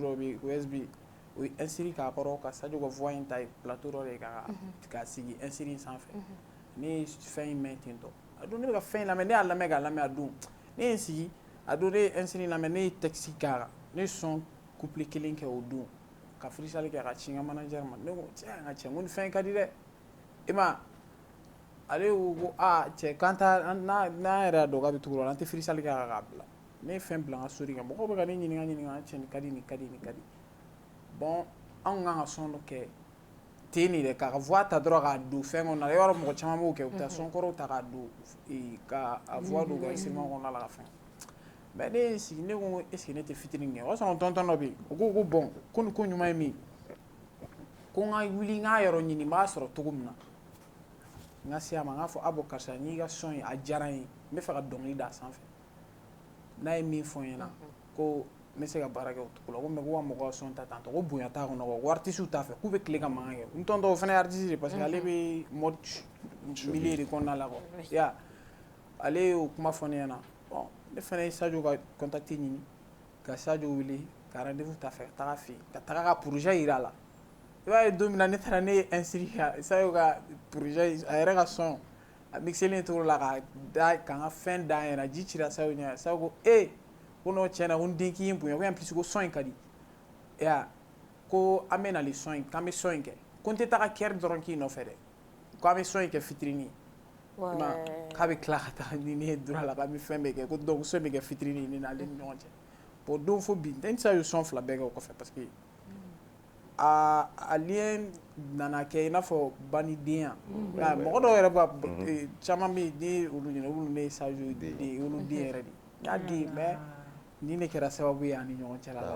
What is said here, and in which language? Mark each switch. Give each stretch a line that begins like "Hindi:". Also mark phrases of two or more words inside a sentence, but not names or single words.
Bambara: dɔ bɛ yen OSB o ye inscrit k'a kɔrɔ ka Sadio ka voix in ta plateau dɔ de k'a sigi inscrit in sanfɛ ne ye fɛn in mɛn ten tɔ a don ne bɛ ka fɛn in lamɛn ne y'a lamɛn k'a lamɛn a don ne ye n sigi a don ne ye inscrit in lamɛn ne ye texte k'a kan ne ye son couplet kelen kɛ o don ka freestyle kɛ ka ci n ka manager ma ne ko tiɲɛ n ka cɛ n ko nin fɛn in ka di dɛ i ma ale ko cɛ k'an ta n'an yɛrɛ y'a dɔn k'a bɛ tugu o la an tɛ freestyle kɛ k'a bila ne ye fɛn bila n ka story kan mɔgɔw bɛ ka ne ɲininka cɛ nin ka di nin ka di nin ka di bon anw kan ka son dɔ kɛ ten de dɛ k'a ka voix ta dɔrɔn k'a don fɛn kɔnɔ na i b'a dɔn mɔgɔ caman b'o kɛ u bɛ taa son kɔrɔw ta k'a don ka voix don ka instrument kɔnɔna la ka fɛn mais ne ye n sigi ne ko
French: est ce que
Bambara: ne tɛ featuring kɛ o y'a sɔrɔ tonton dɔ bɛ yen o ko bon ko nin ko ɲuman ye min ko n ka wuli n k'a yɔrɔ ɲini n b'a sɔrɔ cogo min na n ka se a ma n k'a fɔ bon karisa n'i ka son ye a diyara n ye n bɛ fɛ ka dɔnkili da a sanfɛ n'a ye min fɔ n ɲɛna ko n bɛ se ka baara kɛ o cogo la ko mais ko wa mɔgɔw ka son ta tantɔ ko bonya t'a kɔnɔ ko artiste t'a fɛ k'u bɛ tile ka mankan kɛ n tɔntɔn o fana ye artiste de parce que ale bɛ
French: mode milieu
Bambara: de kɔnɔna la quoi ya ale y'o kuma fɔ ne ɲɛna bon ne fana ye Sadio ka contact ɲini ka Sadio wele ka rendez-vous ta fɛ ka taga fɛ yen ka taga ka projet yira a la i b'a ye don min na ne taara ne ye inscrit Sadio ka projet a yɛrɛ ka son a mixelen cogo la ka n ka fɛn da n yɛrɛ ji cira Sadio ɲɛ Sadio ko ko n'o tiɲɛna ko n den k'i ye bonya ko
French: en plus
Bambara: ko son in ka di ko an bɛ nali son in k'an bɛ son in kɛ ko n tɛ taga kɛri dɔrɔn k'i nɔfɛ dɛ ko an bɛ son in kɛ fitiri k'a bɛ tila ka taa ni ne ye dura la k'an bɛ fɛn bɛɛ kɛ ko donc son bɛ kɛ fitiri ni n'ale ni ɲɔgɔn cɛ bon don fo bi n tɛ se ka son 2 bɛɛ kɛ o kɔfɛ
French: parce que
Bambara: a lien nana kɛ i n'a fɔ ba ni den mɔgɔ dɔw yɛrɛ b'a caman bɛ yen ni olu ɲɛna olu ne ye Sadio den olu den yɛrɛ de n y'a den mais ni ne kɛra sababu ye ani ɲɔgɔn cɛ la.